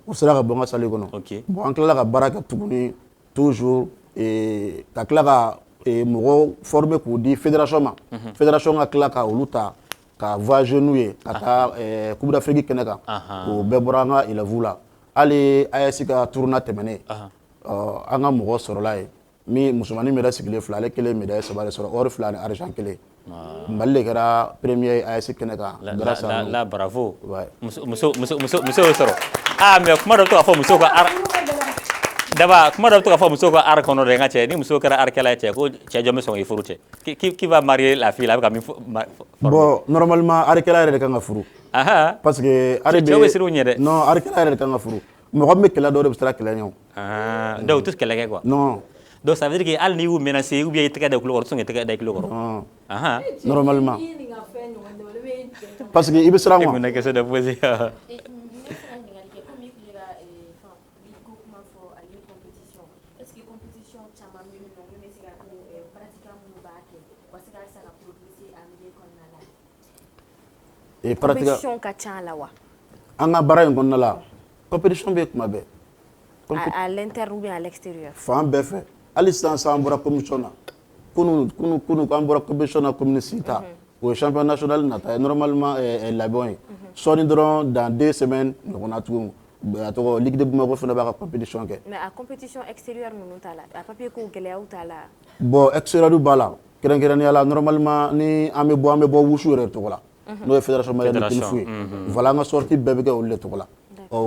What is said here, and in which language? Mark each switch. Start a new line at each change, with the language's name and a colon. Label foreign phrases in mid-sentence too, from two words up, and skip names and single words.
Bambara: o sera ka bɔ n ka salle kɔnɔ bon an tilala ka baara kɛ tuguni toujours ka tila ka mɔgɔw former k'u di fédération ma fédération ka tila ka olu ta ka voyager n'u ye ka taa
French: coupe d'Afrique
Bambara: kɛnɛ kan o bɛɛ bɔra an ka élèves la hali AS ka tournoi tɛmɛnen an ka mɔgɔ sɔrɔla ye min musomanin médaille sigilen filɛ ale kelen médaille 3 de sɔrɔ or 2 ni argent 1 Mali de kɛra premier AS kɛnɛ kan
French: grâce à nous.
Bambara: La bravo muso y'o sɔrɔ mais kuma dɔ bɛ to ka fɔ musow ka Daba kuma dɔ bɛ to ka fɔ musow ka art kɔnɔ dɛ n ka cɛ ni muso kɛra artkɛla ye cɛ ko cɛ jɔn bɛ sɔn k'i furu cɛ
French: qui va marier la fille
Bambara: a bɛ ka min fɔ bon normalement artkɛla yɛrɛ de kan ka furu
French: parce que
Bambara: cɛw bɛ siran u ɲɛ dɛ non artkɛla yɛrɛ de kan ka furu mɔgɔ min bɛ kɛlɛ dɔw de bɛ siran kɛlɛ ɲɛ donc u tɛ kɛlɛ kɛ quoi non donc
French: ça veut dire que
Bambara: hali n'i y'u menacer
French: ou bien
Bambara: i tɛgɛ da i tulo kɔrɔ u tɛ sɔn k'i tɛgɛ da i tulo kɔrɔ
French: normalement parce que
Bambara: i bɛ siran quoi.
French: Une question de poser.
Bambara: compétition ka ca la wa an ka baara in kɔnɔna la compétition bɛ kuma bɛɛ
French: à l'interne ou bien à l'extérieur
Bambara: fan bɛɛ fɛ hali sisan an bɔra commission na kunu k'an bɔra compétition na commune Sita o ye
French: champion national
Bambara: nata ye normalement labɛnw ye sɔɔni dɔrɔn
French: dans 2 semaines
Bambara: ɲɔgɔnna tuguni a tɔgɔ Ligue de Bamako fana b'a ka compétition kɛ mais a
French: compétition extérieure
Bambara: ninnu t'a la a papier ko gɛlɛyaw t'a la bon extérieur b'a la kɛrɛnkɛrɛnnenya la normalement ni an bɛ bɔ wusu yɛrɛ tɔgɔ la n'o ye
French: fédération malienne de King Fu
Bambara: ye voilà an ka sortie bɛɛ bɛ kɛ olu de tɔgɔ la o